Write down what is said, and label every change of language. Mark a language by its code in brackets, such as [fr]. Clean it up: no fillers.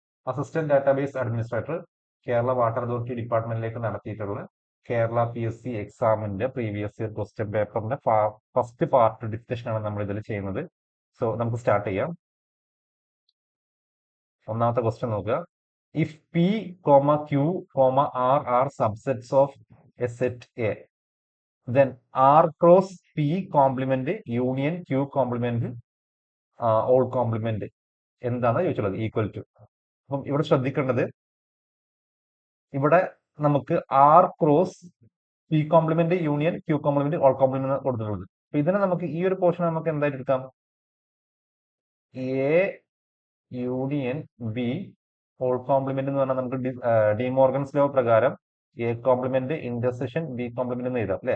[ml] Assistant database administrator, Kerala water authority ഡിപ്പാർട്ട്മെന്റിലേക്ക് നടത്തിയിട്ടുള്ള Kerala PSC എക്സാമിന്റെ previous year question പേപ്പറിന്റെ ഫസ്റ്റ് പാർട്ട് ഡിസ്കഷൻ ആണ് നമ്മൾ ഇതിൽ ചെയ്യുന്നത്. സോ നമുക്ക് സ്റ്റാർട്ട് ചെയ്യാം. ഒന്നാമത്തെ ക്വസ്റ്റ്യൻ നോക്കുക. [en] if P, Q, R are subsets of a set A, then R cross P complement union Q complement all complement [ml] എന്താണ് ചോദിച്ചുള്ളത്? [en] Equal to. [ml] അപ്പം ഇവിടെ ശ്രദ്ധിക്കേണ്ടത്, ഇവിടെ നമുക്ക് [en] R cross P complement union Q complement all complement [ml] കൊടുത്തിട്ടുള്ളത്. അപ്പൊ ഇതിനെ നമുക്ക് ഈ ഒരു പോർഷൻ നമുക്ക് എന്തായിട്ട് എടുക്കാം? [en] A union B all complement [ml] എന്ന് പറഞ്ഞാൽ നമുക്ക് ഡിമോർഗൻസ് ലോ പ്രകാരം [en] A complement intersection B complement [ml] എന്ന് എഴുതാം അല്ലെ.